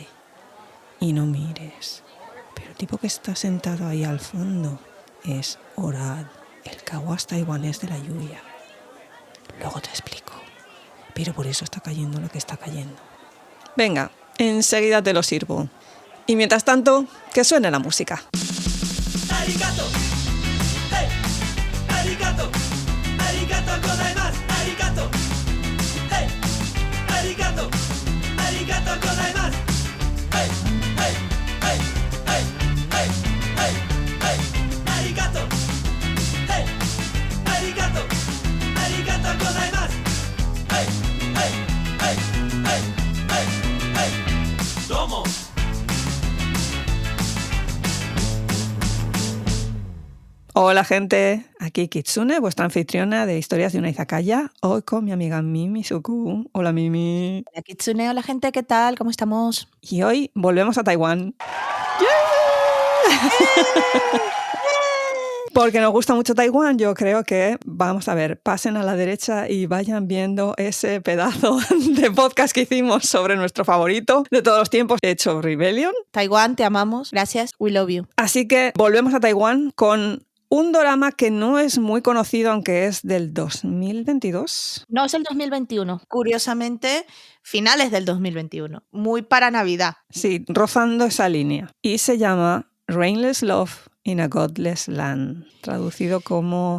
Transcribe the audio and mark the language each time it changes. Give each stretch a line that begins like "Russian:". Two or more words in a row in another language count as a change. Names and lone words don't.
Spanish: Y no mires, pero el tipo que está sentado ahí al fondo es Orad, el kawas taiwanés de la lluvia. Luego te explico, pero por eso está cayendo lo que está cayendo. Venga, enseguida te lo sirvo. Y mientras tanto, que suene la música.
Japanese: ありがとう、ヘイ、ありがとう、ありがとうございます、ありがとう、ヘイ、ありがとう、ありがとうございます、ヘイ、ヘイ、ヘイ、ヘイ、ヘイ、ヘイ、ヘイ、ありがとう、ヘイ、ありがとう、ありがとうございます、ヘイ、ヘイ、ヘイ、ヘイ、ヘイ、ヘイ、どうも.
Spanish: Hola gente, aquí Kitsune, vuestra anfitriona de Historias de una Izakaya, hoy con mi amiga Mimi Suku. Hola Mimi. Hola Kitsune, hola gente, ¿qué tal? ¿Cómo estamos? Y hoy volvemos a Taiwán. Porque nos gusta mucho Taiwán, yo creo que, vamos a ver, pasen a la derecha y vayan viendo ese pedazo de podcast que hicimos sobre nuestro favorito de todos los tiempos, hecho Rebellion. Taiwán, te amamos, gracias,
English: we love you.
Spanish: Así que volvemos a Taiwán con un dorama que no es muy conocido, aunque es del 2022. No es el 2021, curiosamente, finales del 2021, muy para Navidad. Sí, rozando esa línea. Y se llama Rainless Love in a Godless Land, traducido como